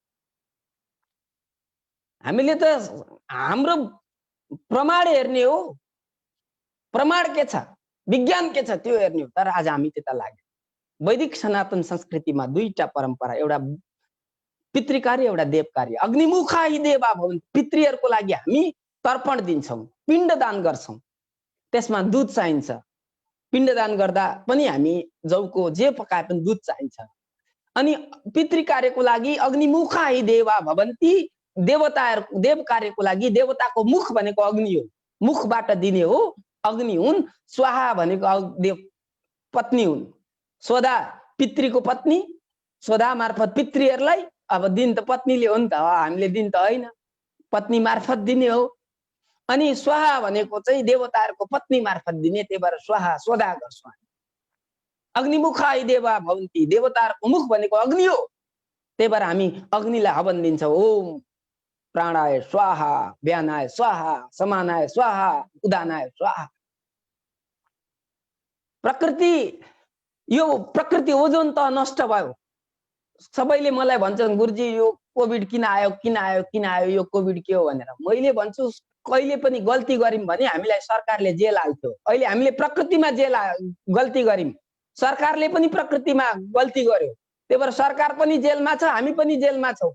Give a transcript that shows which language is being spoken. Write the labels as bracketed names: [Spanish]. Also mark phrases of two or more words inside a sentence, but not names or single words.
[Nepali] हामीले त हाम्रो प्रमाण हेर्ने हो, प्रमाण के छ, विज्ञान के छ त्यो हेर्ने हो। तर आज हामी त्यता लाग्यो। वैदिक सनातन संस्कृतिमा दुईटा परम्परा, एउटा पितृ कार्य, एउटा देव कार्य। [Sanskrit] अग्निमुखा हि देवा भवन्, [Nepali] पितृहरूको लागि हामी तर्पण दिन्छौँ, पिण्डदान गर्छौँ, त्यसमा दुध चाहिन्छ। पिण्डदान गर्दा पनि हामी जौको जे पकाए पनि दुध चाहिन्छ। अनि पितृ कार्यको लागि [Sanskrit] अग्निमुखा हि देवा भवन्ति, [Nepali] देव कार्यको लागि देवताको मुख भनेको अग्नि हो, मुखबाट दिने हो अग्नि हुन्। स्वाहा भनेको देव पत्नी हुन्। स्वधा पितृको पत्नी, स्वधा मार्फत पितृहरूलाई अब दिन त पत्नीले हो नि त, हामीले दिन त होइन, पत्नी मार्फत दिने हो। अनि स्वाहा भनेको चाहिँ देवताहरूको पत्नी मार्फत दिने, त्यही भएर स्वाहा स्वधा गर्छौँ। [Sanskrit] अग्निमुखाय देवा भवन्ति, [Nepali] देवताहरूको मुख भनेको अग्नि हो, त्यही भएर हामी अग्निलाई हवन दिन्छौँ। [Sanskrit] ओम प्राणाय स्वाहा, व्यानाय स्वाहा, समानाय स्वाहा, उदानाय स्वाहा। [Nepali] प्रकृति, यो प्रकृति ओजोन त नष्ट भयो। सबैले मलाई भन्छन् गुरुजी यो कोभिड किन आयो यो कोभिड के हो भनेर। मैले भन्छु कहिले पनि गल्ती गर्यौं भने हामीलाई सरकारले जेल हाल्थ्यो। अहिले हामीले प्रकृतिमा गल्ती गर्यौं, सरकारले पनि प्रकृतिमा गल्ती गर्यो, त्यही भएर सरकार पनि जेलमा छ, हामी पनि जेलमा छौँ।